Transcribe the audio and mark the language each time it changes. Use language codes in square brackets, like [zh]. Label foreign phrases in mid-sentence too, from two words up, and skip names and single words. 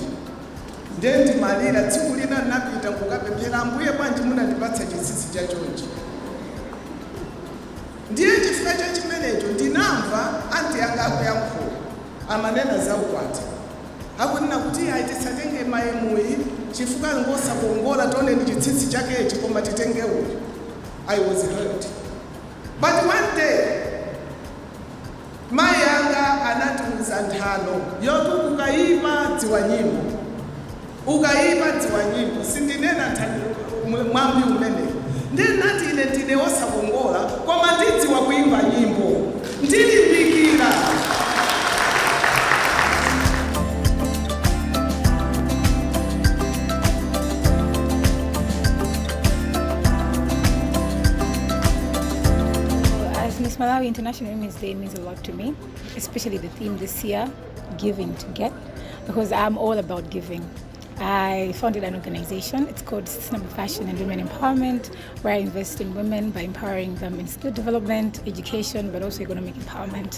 [ny] Ndiye ndimalira tsiku lina ndinapita kukapemphera Ambuye bwanji munandipatsa chitsitsi chachonje. Ndiye chifukwa cha chimenecho ndinamva anti yanga akuyankhula amanena za ukwati. Akunena kuti ayi tisatenge maemuyi chifukwa ngosakuongola tione ndi chitsitsi chakechi koma titenge uyu. [en] I was hurt. But one day [ny] mai yanga anatiuza nthano yokuti ukaipa dziwa nyimbo sindinena mwambi umene ndinati ine ndine wosakongola koma ndidziwa kuimba nyimbo ndilimbikira. [en] Miss Malawi International Women's Day means a lot to me, especially the theme this year, Giving to Get, because I'm all about giving. I founded an organization. It's called Sustainable Fashion and Women Empowerment, where I invest in women by empowering them in skill development, education, but also economic empowerment.